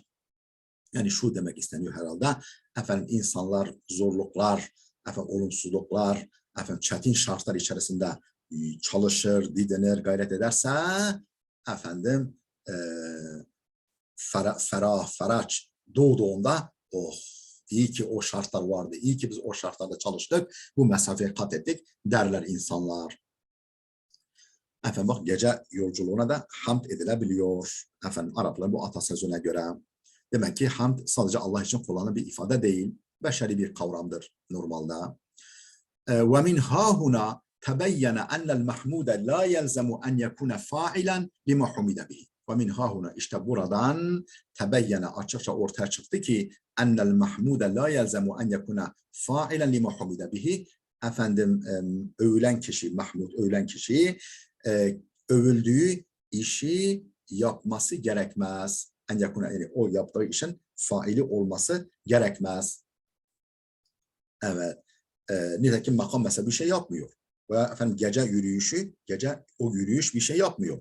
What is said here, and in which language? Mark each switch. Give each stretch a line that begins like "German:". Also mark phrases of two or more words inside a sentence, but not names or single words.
Turkish: Yani şu demek isteniyor herhalde. İnsanlar zorluklar, olumsuzluklar, çetin şartlar içerisinde çalışır, didinir, gayret ederse ferah, feraç doğduğunda iyi ki o şartlar vardı, iyi ki biz o şartlarda çalıştık, bu mesafeyi kat ettik derler insanlar. Efendim bak gece yolculuğuna da hamd edilebiliyor. Efendim Arapların bu atasözüne göre. Demek ki hamd sadece Allah için kullanılan bir ifade değil, beşeri bir kavramdır normalde.
Arabic: ومن ها هنا تبين أن المحمود لا يلزم أن يكون فاعلا لما حمد به. ومن ها هنا
Turkish: işte buradan
Arabic: تبين
Turkish: açıkça ortaya çıktı ki
Arabic: أن المحمود لا يلزم أن يكون فاعلا لما حمد به.
Turkish: Efendim övülen kişi, Mahmud övülen kişi övüldüğü işi yapması gerekmez.
Arabic: أن يكون
Turkish: yani o yaptığı işin faili olması gerekmez. Evet. Nitekim makam mesela bir şey yapmıyor. Ve efendim gece yürüyüşü, gece o yürüyüş bir şey yapmıyor.